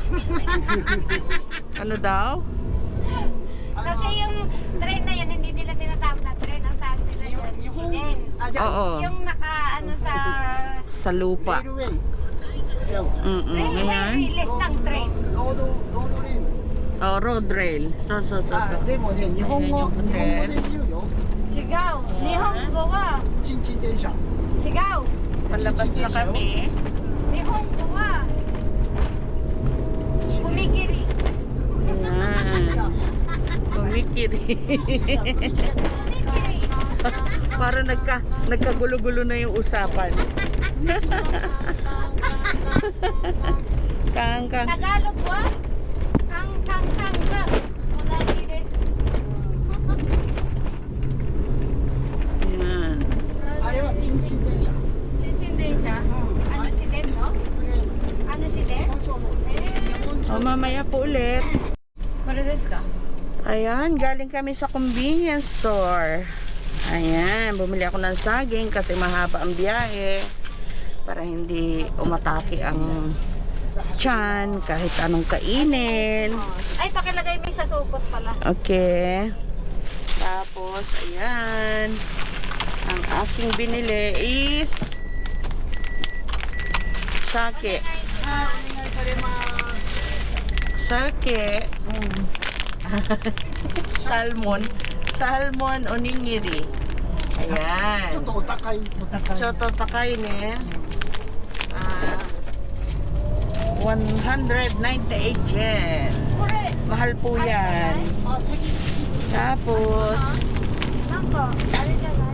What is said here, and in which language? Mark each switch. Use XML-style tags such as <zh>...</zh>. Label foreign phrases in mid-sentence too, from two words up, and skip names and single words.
<tl>Ano daw? Kasi yung train na yan, hindi nila tinatawag na train. Ang tawag nila yan, shiden. Oo. Yung naka ano Sa lupa. Railway. Ayan. release ng train.</tl> <en>Road rail. Oh, road rail. So.</en> <ja>でもね、日本語で言うよ。</ja> <tl>Sigaw.</tl> <ja>日本語は. ちんちん電車。</ja> <tl>Sigaw. Palabas na kami.</tl> <ja>日本語は. Kumikiri.</ja> <tl>Ayan. Kumikiri. Para nagkagulo-gulo na yung usapan. Kang.</tl> <ja>タガログは。カンは. 同じです.</ja> <tl>Ayan.</tl> <ja>あれはちんちん電車。しんちん電車.</ja> <tl>Ano shiden no? Ano shiden?</tl> <ja>そうそう。</ja> <tl>O, mamaya po ulit.</tl> <ja>これですか?</ja> <tl>Ayan, galing kami sa convenience store. Ayan, bumili ako ng saging kasi mahaba ang biyahe para hindi umatake ang tiyan kahit anong kainin. Ay, pakilagay mo sa supot pala. Okay. Tapos, ayan. Ang aking binili is sake. Sake. Salmon onigiri. Ayan.</tl> <ja>ちょっとお高い。ちょっと高いね. 198 yen.</ja> <tl>Mahal po yan. Tapos, Nako, ano dyan</tl>